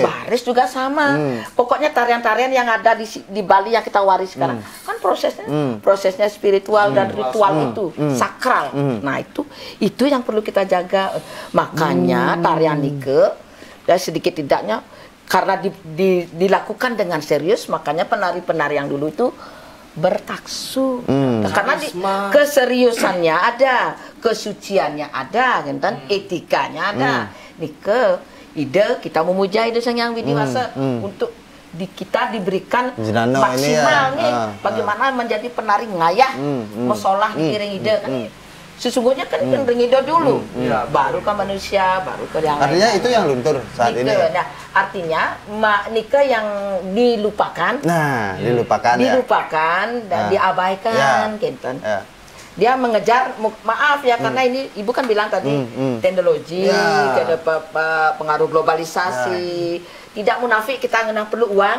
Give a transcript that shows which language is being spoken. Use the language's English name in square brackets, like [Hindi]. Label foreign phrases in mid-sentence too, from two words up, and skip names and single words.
[Indonesian] Baris juga sama pokoknya tarian-tarian yang ada di Bali yang kita waris sekarang kan prosesnya spiritual dan ritual itu sakral nah itu yang perlu kita jaga makanya tarian nike dan sedikit tidaknya karena dilakukan dengan serius, makanya penari-penari yang dulu itu bertaksu. Karena keseriusannya ada, kesuciannya ada, kan? Etikanya ada. Nike ide kita memuja ide Sang Hyang Widiwasa untuk kita diberikan maksimal nih bagaimana menjadi penari ngayah, mesolah diiring ide kan. Sesungguhnya kan Ringido dulu, baru ke manusia, baru ke yang artinya itu yang luntur saat Nike. ini. Nah, artinya Nike yang dilupakan. Nah, dilupakan dan diabaikan, gitu. Dia mengejar, maaf ya, karena ini Ibu kan bilang tadi teknologi, ada pengaruh globalisasi, tidak munafik kita perlu uang.